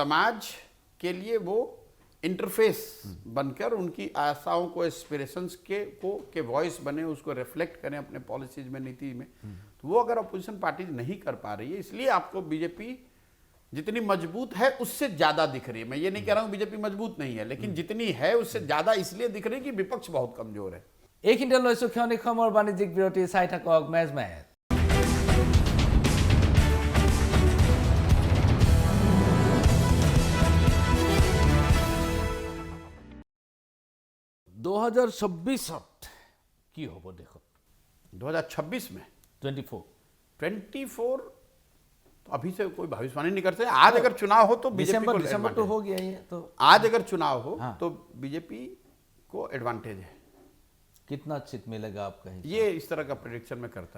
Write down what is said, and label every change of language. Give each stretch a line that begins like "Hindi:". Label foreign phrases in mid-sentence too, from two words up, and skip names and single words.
Hindi: समाज के लिए वो इंटरफेस बनकर उनकी आशाओं को, एस्पिरेशंस के वॉइस बने, उसको रिफ्लेक्ट करें अपने पॉलिसीज में, नीति में। तो वो अगर
English: opposition parties
Hindi: नहीं कर पा रही है, इसलिए आपको बीजेपी जितनी मजबूत है उससे ज्यादा दिख रही है। मैं ये नहीं कह रहा हूं बीजेपी मजबूत नहीं है, लेकिन जितनी है उससे ज्यादा इसलिए दिख रही है कि विपक्ष बहुत कमजोर है।
Assamese: এইখিনিতে লৈছোঁ ক্ষণিক সময়ৰ বাণিজ্যিক বিৰতি। চাই থাকক মেজমেজ। 2024 কি হ'ব দেশত?
Hindi: 2026 में 24 तो अभी से कोई भविष्यवाणी नहीं करते। आज अगर चुनाव हो तो बीजेपी को दिसंबर तो हो गया ये तो। आज अगर चुनाव हो हाँ। तो बीजेपी को एडवांटेज है। कितना सीट मिलेगा आपका हिसाब? ये इस तरह का प्रेडिक्शन मैं करता नहीं।